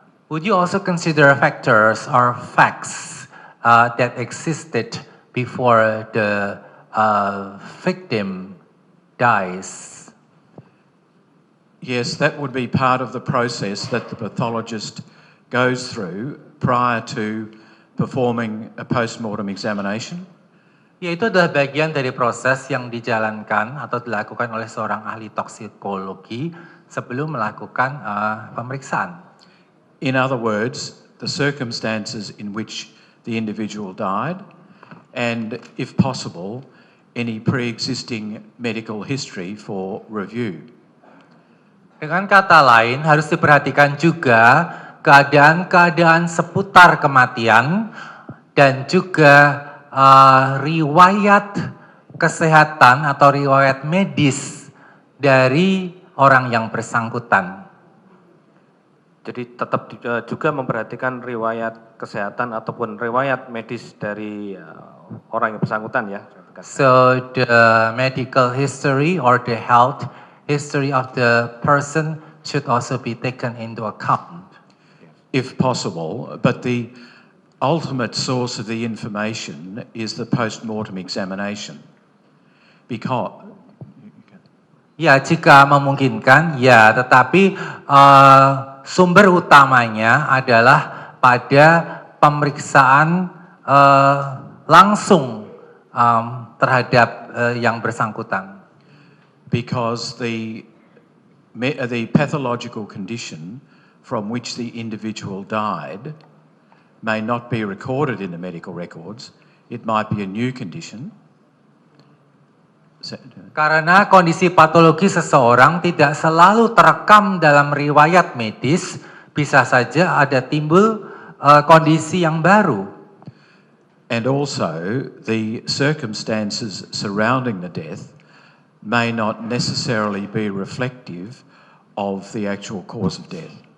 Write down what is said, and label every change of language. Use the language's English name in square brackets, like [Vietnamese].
[English] Would you also consider factors or facts that existed before the victim dies? Yes, that would be part of the process that the pathologist goes through prior to performing a post-mortem examination. [Indonesian] Yaitu adalah bagian dari proses yang dijalankan atau dilakukan oleh seorang ahli toksikologi sebelum melakukan pemeriksaan. [English] In other words, the circumstances in which the individual died, and if possible, any pre-existing medical history for review. [Indonesian] Dengan kata lain, harus diperhatikan juga keadaan-keadaan seputar kematian dan juga riwayat kesehatan atau riwayat medis dari orang yang bersangkutan. Jadi tetap juga memperhatikan riwayat kesehatan ataupun riwayat medis dari orang yang bersangkutan ya. [English] So the medical history or the health history of the person should also be taken into account. If possible, but the ultimate source of the information is the post-mortem examination. Because [Indonesian] ya, jika memungkinkan, ya, tetapi sumber utamanya adalah pada pemeriksaan langsung terhadap yang bersangkutan. [English] Because the pathological condition from which the individual died may not be recorded in the medical records. It might be a new condition. [Indonesian] Karena kondisi patologi seseorang tidak selalu terekam dalam riwayat medis, bisa saja ada timbul kondisi yang baru. [English] And also the circumstances surrounding the death may not necessarily be reflective of the actual cause of death.